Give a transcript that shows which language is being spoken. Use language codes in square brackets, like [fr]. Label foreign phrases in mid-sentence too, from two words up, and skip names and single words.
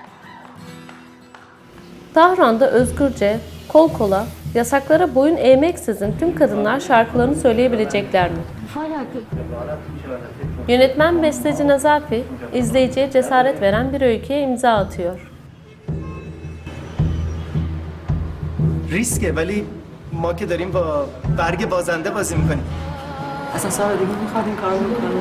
[tr] Tahran'da özgürce, kol kola, yasaklara boyun eğmeksizin tüm kadınlar şarkılarını söyleyebilecekler mi? Yönetmen besteci Nazafi, izleyiciye cesaret veren bir öyküye imza atıyor. [fa] ریسکه ولی ما که داریم با برگ بازنده بازی میکنیم. اصلا سال دیگه میخواد این کارو بکنه.